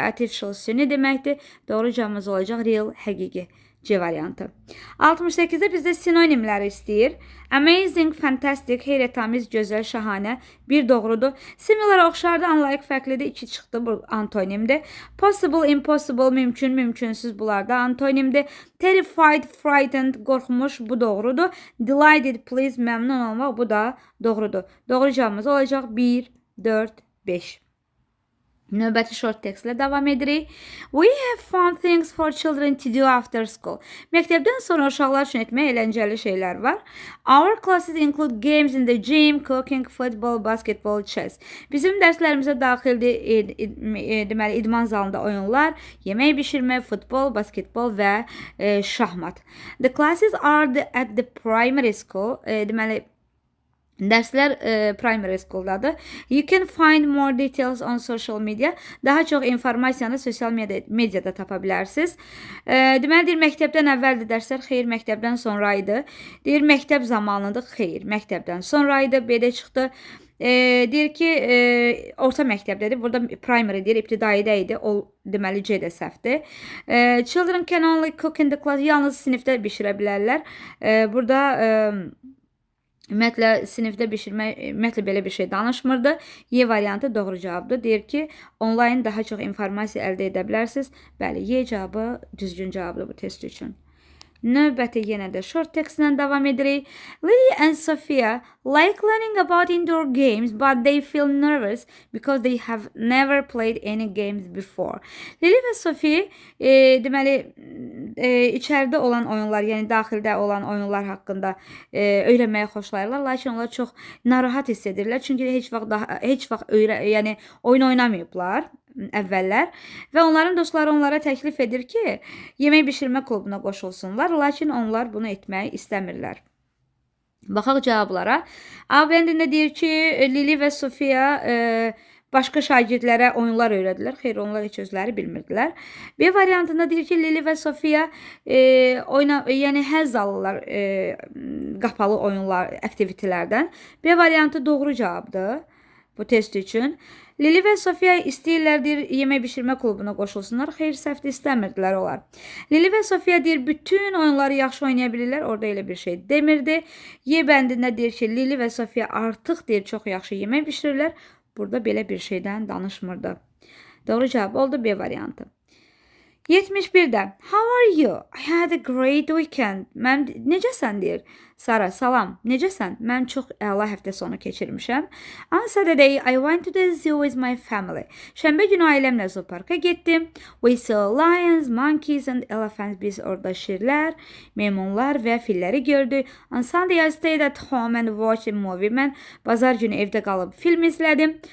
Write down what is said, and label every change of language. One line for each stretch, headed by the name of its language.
Azerbaijani: Artificial süni deməkdir. Doğru cavabımız olacaq real, həqiqi. C variantı. 68-də bizdə sinonimləri istəyir. Amazing, fantastic, heyrətamiz, gözəl, şahanə. 1 doğrudur. Similar, oxşardır, unlike, fərqlidir. 2 çıxdı, bu antonimdir. Possible, impossible, mümkün, mümkünsüz, bunlar da antonimdir. Terrified, frightened, qorxmuş, bu doğrudur. Delighted, pleased, məmnun olmaq, bu da doğrudur. Doğru cavabımız olacaq 1, 4, 5. Növbəti short textlə davam edirik.
English: We have fun things for children to do after school.
Azerbaijani: Məktəbdən sonra uşaqlar üçün etmək əyləncəli şeylər var.
English: Our classes include games in the gym, cooking, football, basketball, chess.
Azerbaijani: Bizim dərslərimizə daxildir deməli idman zalında oyunlar, yemək bişirmək, futbol, basketbol və şahmat.
English: The classes are at the primary school.
Azerbaijani: Deməli dərslər primary schooldadır.
English: You can find more details on social media.
Azerbaijani: Daha çox informasiyanı sosial mediada tapa bilərsiniz. Deməli, deyir, məktəbdən əvvəldir dərslər, xeyr, məktəbdən sonraydı. Deyir, məktəb zamanıdır, xeyr, məktəbdən sonraydı, B-də çıxdı. Deyir ki, orta məktəbdədir. Burada primary deyir, ibtidaidə idi. O, deməli, C də səhvdir.
English: Children can only cook in the class.
Azerbaijani: Yalnız sinifdə bişirə bilərlər. Burada Ümumiyyətlə sinifdə bişirmək, ümumiyyətlə belə bir şey danışmırdı. Y variantı doğru cavabdır. Deyir ki, onlayn daha çox informasiya əldə edə bilərsiniz. Bəli, Y cavabı düzgün cavabdır bu test üçün. Növbəti yenə də short textlə davam edirik.
English: Lily and Sophia like learning about indoor games, but they feel nervous because they have never played any games before.
Azerbaijani: Lily və Sophie deməli içəridə olan oyunlar, yəni daxildə olan oyunlar haqqında öyrənməyə xoşlayırlar, lakin onlar çox narahat hiss edirlər, çünki heç vaxt yəni oyun oynamayıblar əvvəllər və onların dostları onlara təklif edir ki, yemək bişirmə klubuna qoşulsunlar, lakin onlar bunu etməyi istəmirlər. Baxaq cavablara. A bəndində deyir ki, Lili və Sofia başqa şagirdlərə oyunlar öyrədilər. Xeyr, onlar heç özləri bilmirdilər. B variantında deyir ki, Lili və Sofia yəni həzz alırlar qapalı oyunlar, aktivitelərdən. B variantı doğru cavabdır bu test üçün. Lili və Sofia istəyirlər, deyir, yemək bişirmə klubuna qoşulsunlar. Xeyr, səhvdir, istəmirdilər onlar. Lili və Sofia deyir, bütün oyunları yaxşı oynaya bilirlər. Orada elə bir şey demirdi. Y bəndində deyir ki, Lili və Sofia artıq deyir, çox yaxşı yemək bişirirlər. Burada belə bir şeydən danışmırdı. Doğru cavab oldu B variantı.
English: 71-də How are you? I had a great weekend.
Azerbaijani: Necəsən deyir. Sara, salam. Necəsən? Mən çox əla həftə sonu keçirmişəm.
English: On Saturday, I went to the zoo with my family.
Azerbaijani: Şənbə günü ailəmlə zooparka getdim.
English: We saw lions, monkeys and elephants.
Azerbaijani: Biz orada şirlər, meymunlar və filləri gördük.
English: On Sunday, I stayed at home and watched a movie.
Azerbaijani: Mən bazar günü evdə qalıb film izlədim.